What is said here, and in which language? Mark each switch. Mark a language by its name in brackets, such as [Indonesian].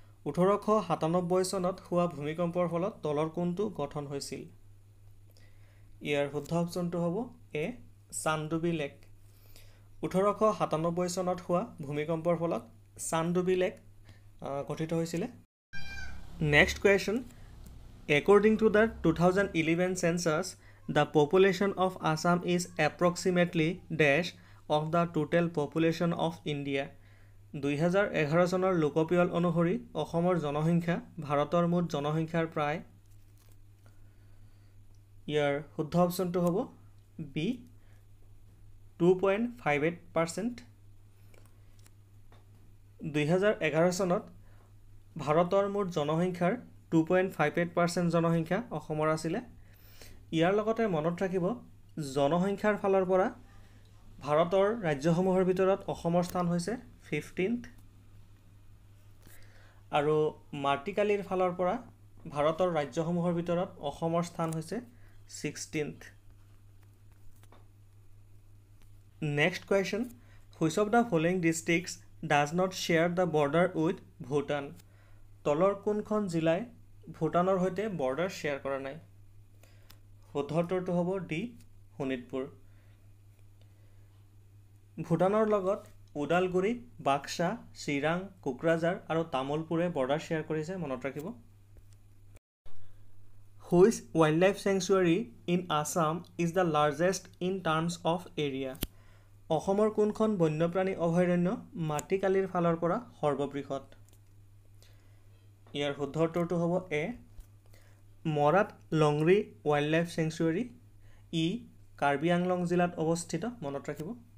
[Assamese] 1897 চনত হোৱা ভূমিকম্পৰ ফলত তলৰ কোনটো গঠন হৈছিল? ইয়াৰ শুদ্ধ অপশ্যনটো হ'ব এ চান্দুবি লেক। 1897 চনত হোৱা ভূমিকম্পৰ ফলত চান্দুবি লেক গঠিত হৈছিলে। [English] Next question, according to the 2011 census, the population of Assam is approximately dash of the total population of India. [Assamese] 2011 চনৰ লোকপিয়ল অনুসৰি অসমৰ জনসংখ্যা ভাৰতৰ মুঠ জনসংখ্যাৰ প্ৰায় ইয়াৰ শুদ্ধ অপশ্যনটো হ'ব বি 2.58%। 2011 চনত ভাৰতৰ মুঠ জনসংখ্যাৰ 2.58% জনসংখ্যা অসমৰ আছিলে। ইয়াৰ লগতে মনত ৰাখিব জনসংখ্যাৰ ফালৰ পৰা ভাৰতৰ ৰাজ্যসমূহৰ ভিতৰত অসমৰ স্থান হৈছে 15th আৰু মাৰ্টিকালিৰ ফালৰ পৰা ভাৰতৰ ৰাজ্যসমূহৰ ভিতৰত অসমৰ স্থান হৈছে 16th। [English] Next question, which of the following districts does not share the border with Bhutan? [Assamese] তলৰ কোনখন জিলাই ভূটানৰ সৈতে বৰ্ডাৰ শ্বেয়াৰ কৰা নাই? শুদ্ধ উত্তৰটো হ'ব ডি শোণিতপুৰ। ভূটানৰ লগত ওদালগুৰি, বাক্সা, চিৰাং, কোকৰাঝাৰ আৰু তামুলপুৰে বৰ্ডাৰ শ্বেয়াৰ কৰিছে, মনত ৰাখিব। [English] Which wildlife sanctuary in Assam is the largest in terms of area? [Assamese] অসমৰ কোনখন বন্যপ্ৰাণী অভয়াৰণ্য মাটিকালিৰ ফালৰ পৰা সৰ্ববৃহৎ? ইয়াৰ শুদ্ধ উত্তৰটো হ'ব এ মৰাট লংৰি ৱাইল্ড লাইফ চেংচুৱেৰী। ই কাৰ্বি আংলং জিলাত অৱস্থিত, মনত ৰাখিব।